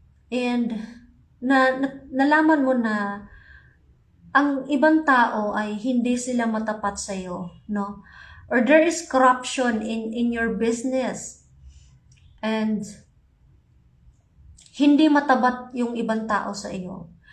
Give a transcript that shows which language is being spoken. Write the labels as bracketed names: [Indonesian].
[Filipino] And nalaman mo na ang ibang tao ay hindi sila matapat sa iyo, no? [English] Or there is corruption in your business. [Filipino] And hindi matabat yung ibang tao sa iyo.